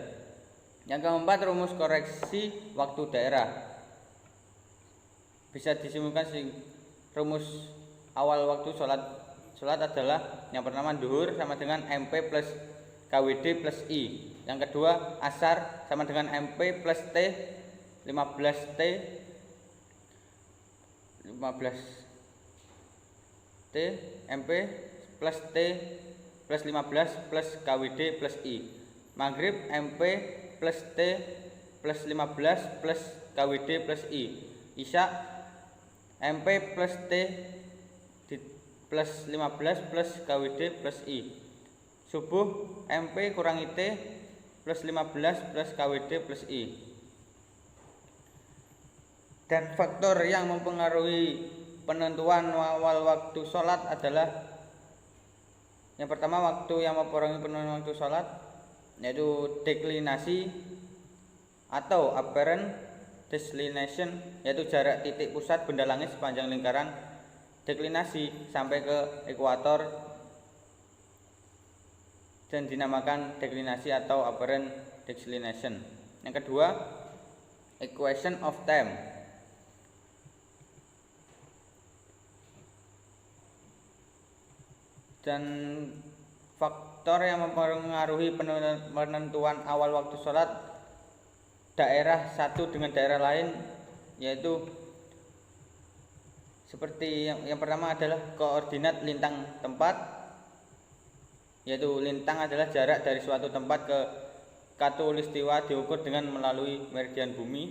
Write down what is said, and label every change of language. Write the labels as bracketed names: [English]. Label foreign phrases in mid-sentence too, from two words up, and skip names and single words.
[Indonesian] Yang keempat, rumus koreksi waktu daerah. Bisa disimpulkan rumus awal waktu sholat adalah yang pertama duhur sama dengan MP plus KWD plus I. Yang kedua asar sama dengan MP plus T 15T MP plus T plus 15 plus KWD plus I. Maghrib MP plus T plus 15 plus KWD plus I. Isya MP plus T plus 15 plus KWD plus I. Subuh MP kurangi T plus 15 plus KWD plus I. Dan faktor yang mempengaruhi penentuan awal waktu sholat adalah yang pertama, waktu yang mempengaruhi penentuan waktu sholat yaitu deklinasi atau [English] apparent declination, [Indonesian] yaitu jarak titik pusat benda langit sepanjang lingkaran deklinasi sampai ke ekuator dan dinamakan deklinasi atau [English] apparent declination. [Indonesian] Yang kedua, [English] equation of time. [Indonesian] Dan faktor yang mempengaruhi penentuan awal waktu sholat daerah satu dengan daerah lain yaitu seperti yang pertama adalah koordinat lintang tempat, yaitu lintang adalah jarak dari suatu tempat ke khatulistiwa diukur dengan melalui meridian bumi.